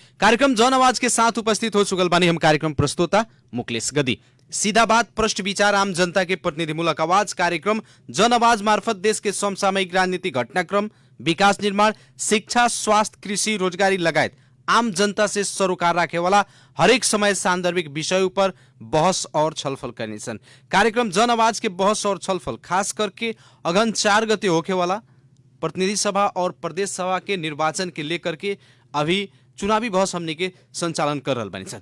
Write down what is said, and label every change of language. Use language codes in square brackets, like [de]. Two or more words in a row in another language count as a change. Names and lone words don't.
[bho] कार्यक्रम जन आवाज के साथ उपस्थित हो चुकल बानी हम कार्यक्रम प्रस्तोता मुकेश गदी। सीधा बात, प्रश्न विचार, आम जनता के प्रतिनिधिमूलक आवाज कार्यक्रम जन आवाज मार्फत देश के समसामयिक राजनीतिक घटनाक्रम, विकास निर्माण, शिक्षा, स्वास्थ्य, कृषि, रोजगारी लगायत आम जनता से सरोकार राखे वाला हरेक समय सांदर्भिक विषय पर बहस और छलफल करने सन। कार्यक्रम जन आवाज के बहस और छलफल खास करके अगन 4 गते होके वाला प्रतिनिधि सभा और प्रदेश सभा के निर्वाचन के लेकर के अभी चुनावी बहस हमने के संचालन कर रहल बानी सन।